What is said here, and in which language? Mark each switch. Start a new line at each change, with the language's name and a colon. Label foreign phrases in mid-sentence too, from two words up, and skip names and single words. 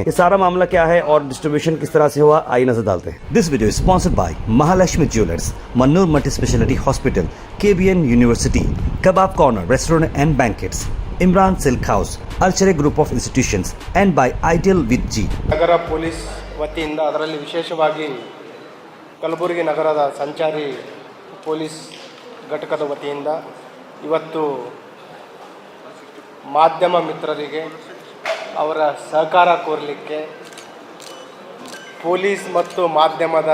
Hindi: ये सारा मामला क्या है और डिस्ट्रीब्यूशन किस तरह से हुआ, आइए नजर डालते हैं।
English: This video is sponsored by Mahalakshmi Jewellers, Mannur Multi Speciality Hospital, KBN University, Kabab Corner Restaurant and Banquets, Imran Silk House, Alchare Group of Institutions and by Ideal with G.
Kannada: ನಗರ ಪೊಲೀಸ್ ವತಿಯಿಂದ ಅದರಲ್ಲಿ ವಿಶೇಷವಾಗಿ ಕಲಬುರಗಿ ನಗರದ ಸಂಚಾರಿ ಪೊಲೀಸ್ ಘಟಕದ ವತಿಯಿಂದ ಇವತ್ತು ಮಾಧ್ಯಮ ಮಿತ್ರರಿಗೆ ಅವರ ಸಹಕಾರ ಕೋರಲಿಕ್ಕೆ ಪೊಲೀಸ್ ಮತ್ತು ಮಾಧ್ಯಮದ